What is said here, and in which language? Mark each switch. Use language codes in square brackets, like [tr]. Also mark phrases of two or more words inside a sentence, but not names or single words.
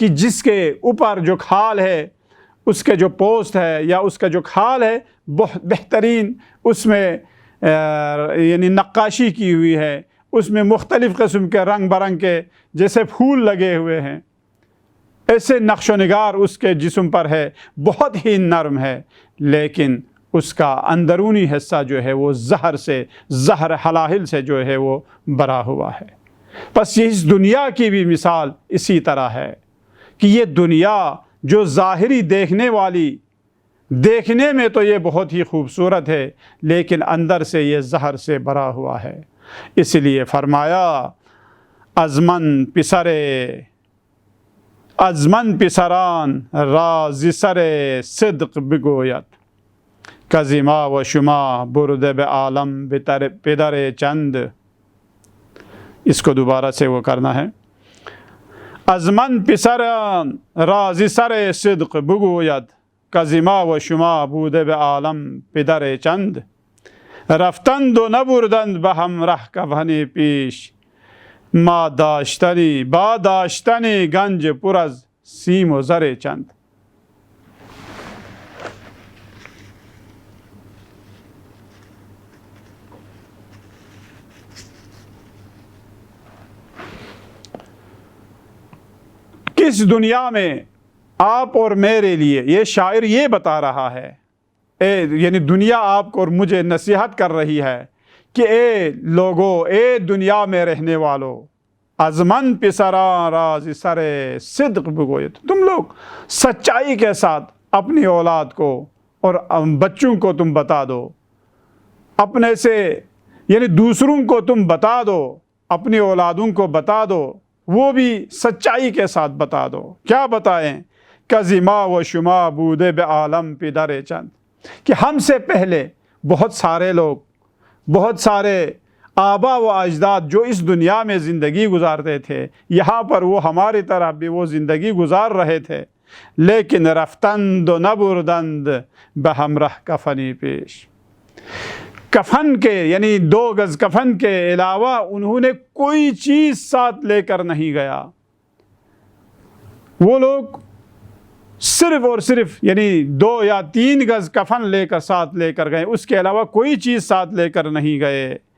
[ur] جس کے اوپر جو کھال ہے، اس کے جو پوست ہے یا اس کا جو کھال ہے بہت بہترین، اس میں یعنی نقاشی کی ہوئی ہے، اس میں مختلف قسم کے رنگ برنگ کے جیسے پھول لگے ہوئے ہیں، ایسے نقش و نگار اس کے جسم پر ہے، بہت ہی نرم ہے، لیکن اس کا اندرونی حصہ جو ہے وہ زہر سے، زہر حلاہل سے جو ہے وہ بھرا ہوا ہے۔ بس یہ اس دنیا کی بھی مثال اسی طرح ہے کہ یہ دنیا جو ظاہری دیکھنے والی، دیکھنے میں تو یہ بہت ہی خوبصورت ہے، لیکن اندر سے یہ زہر سے بھرا ہوا ہے۔ اس لیے فرمایا [fa] ازمن پسران راز سر صدق بگوید، کزما و شما برد به عالم پدر چند۔ [ur] اس کو دوبارہ سے وہ کرنا ہے، [fa] ازمن پسران راز سر صدق بگوید، کزما و شما بود به عالم پدر چند، رفتند و نبردند به همراه کفن پیش، ما داشتنی با داشتنی گنج پر از سیم و زر چند۔ [ur] کس دنیا میں آپ اور میرے لیے، یہ شاعر یہ بتا رہا ہے، یعنی دنیا آپ کو اور مجھے نصیحت کر رہی ہے کہ اے لوگو، اے دنیا میں رہنے والو، [fa] ازمن پسران راز سر صدق بگوید، [ur] تم لوگ سچائی کے ساتھ اپنی اولاد کو اور بچوں کو تم بتا دو، اپنے سے یعنی دوسروں کو تم بتا دو، اپنی اولادوں کو بتا دو، وہ بھی سچائی کے ساتھ بتا دو۔ کیا بتائیں؟ [fa] کزما و شما بودے بے عالم پدر چند، [ur] کہ ہم سے پہلے بہت سارے لوگ، بہت سارے آبا و اجداد جو اس دنیا میں زندگی گزارتے تھے، یہاں پر وہ ہماری طرح بھی وہ زندگی گزار رہے تھے، لیکن [fa] رفتند و نبردند بہمرہ کفنی پیش، [ur] کفن کے یعنی 2 گز کفن کے علاوہ انہوں نے کوئی چیز ساتھ لے کر نہیں گیا۔ وہ لوگ صرف اور صرف یعنی 2 یا 3 گز کفن لے کر ساتھ لے کر گئے، اس کے علاوہ کوئی چیز ساتھ لے کر نہیں گئے۔